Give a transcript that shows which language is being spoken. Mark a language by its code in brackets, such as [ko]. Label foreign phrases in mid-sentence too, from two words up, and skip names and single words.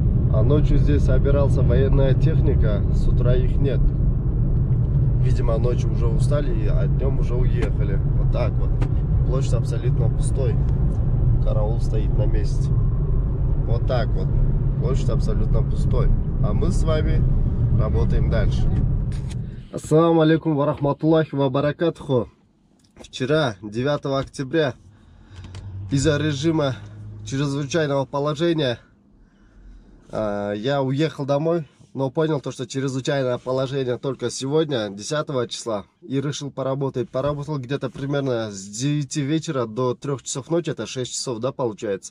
[ru] А ночью здесь собирался военная техника, с утра их нет. Видимо, ночью уже устали, а днем уже уехали. Вот так вот. Площадь абсолютно пустой. Караул стоит на месте. Вот так вот. Площадь абсолютно пустой. А мы с вами работаем дальше. [ar] السلام عليكم ورحمة الله وبركاته. [ru] Вчера, 9 октября, из-за режима чрезвычайного положения я уехал домой, но понял, что чрезвычайное положение только сегодня, 10 числа, и решил поработать. Поработал где-то примерно с 9 вечера до 3 часов ночи, это 6 часов, да, получается.